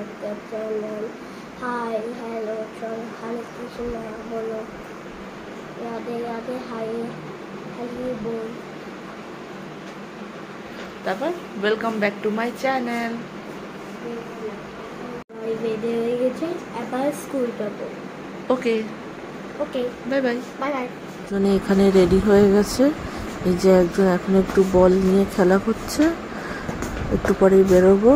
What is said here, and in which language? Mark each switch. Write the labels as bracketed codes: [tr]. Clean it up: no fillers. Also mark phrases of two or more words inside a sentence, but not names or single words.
[en] my channel. Hi, hello, [bn] Hare Krishna, bolo. Yade yade hi, Hari bol. [en] তারপর welcome back to my channel. [bn] বেঁধে হয়ে গেছে, এবার স্কুল যাবো। ওকে ওকে, [en] bye bye. bye bye. [bn] মানে এখানে রেডি হয়ে গেছে। এই যে একজন এখন একটু বল নিয়ে খেলা করছে, একটু পরেই বেরোবো।